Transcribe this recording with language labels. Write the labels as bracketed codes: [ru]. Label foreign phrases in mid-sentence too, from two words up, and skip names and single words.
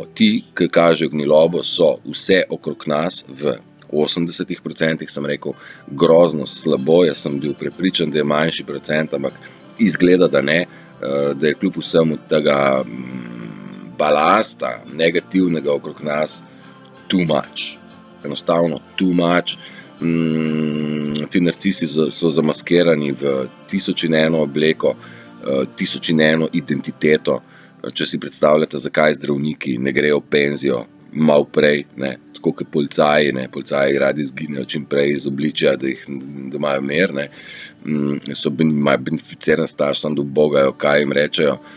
[sl] Ti, ki kažejo gnilobo, so vse okrog nas v 80% sem rekel grozno slabo. Jaz sem bil prepričan, da je manjši procent, ampak izgleda, da ne, da je kljub vsemu tega balasta negativnega okrog nas [en] too much. [sl] Enostavno [en] too much. [sl] Ti narcisi so zamaskirani v 1001 obleko, 1001 identiteto. Če si predstavljate, zakaj zdravniki ne grejo v penzijo malo prej, ne, tako kot policaji, ne, policaji radi izginejo čim prej iz obličja, da imajo mir, ne, imajo beneficiran staž, samo da ubogajo, kaj jim rečejo.